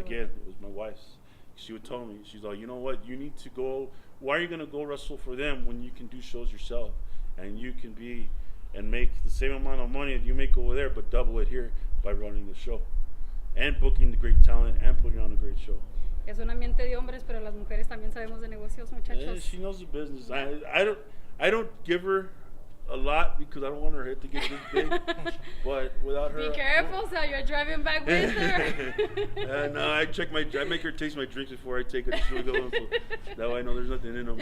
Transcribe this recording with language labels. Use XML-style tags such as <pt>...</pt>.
<en>Again, it was my wife's. She would tell me, she's like, you know what, you need to go, why are you going to go wrestle for them when you can do shows yourself? And you can be, and make the same amount of money that you make over there, but double it here by running the show. And booking the great talent and putting on a great show.</en> <es>Es un ambiente de hombres, pero las mujeres también sabemos de negocios, muchachos.</es> <en>Yeah, she knows the business. I don't give her a lot because I don't want her head to get this big. But without her, be careful, Sal. You're driving back with her. No, I make her taste my drinks before I take her to the so that way I know there's nothing in them.</en>